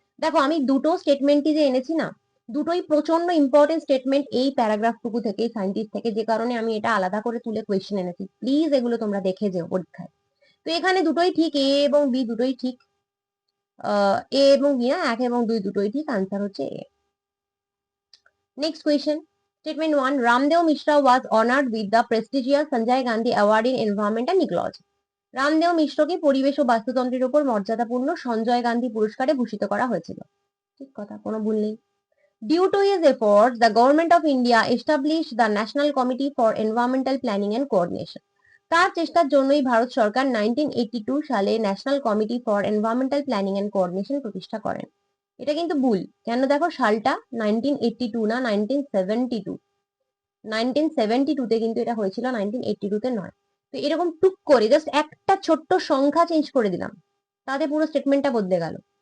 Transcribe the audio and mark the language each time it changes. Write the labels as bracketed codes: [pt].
[bn] দেখো আমি দুটো স্টেটমেন্টই যে এনেছি না, দুটোই প্রচন্ড ইম্পর্টেন্ট স্টেটমেন্ট এই প্যারাগ্রাফটুকু থেকে, সায়েন্টিস্ট থেকে, যে কারণে আমি এটা আলাদা করে তুলে কোয়েশ্চেন এনেছি। প্লিজ এগুলো তোমরা দেখে যেও পরীক্ষায়। তো এখানে দুটোই ঠিক, এ এবং বি দুটোই ঠিক। এ এবং বি না, 1 এবং 2 দুটোই ঠিক। আনসার হচ্ছে এ। [en] Next question, Statement 1. Ramdev Mishra was honored with the prestigious Sanjay Gandhi Award in Environment and Ecology. [bn] Ramdev মিশ্রকে পরিবেশ ও বাস্তুতন্ত্রের উপর মর্যাদাপূর্ণ সঞ্জয় গান্ধী পুরস্কারে ভূষিত করা হয়েছিল। ঠিক কথা, কোনো ভুল নেই। [en] Due to his efforts, the Government of India established the National Committee for Environmental Planning and Coordination. [bn] তার চেষ্টার জন্যই ভারত সরকার 1982 সালে national committee for environmental planning and coordination প্রতিষ্ঠা করেন। এটা কিন্তু ভুল। কেন দেখো, সালটা 1982 না, 1972। 1972-তে কিন্তু এটা হয়েছিল, 1982-তে নয়। তো এরকম টুক করে জাস্ট একটা ছোট্ট সংখ্যা চেঞ্জ করে দিলাম, তাতে পুরো স্টেটমেন্টটা বদলে গেল।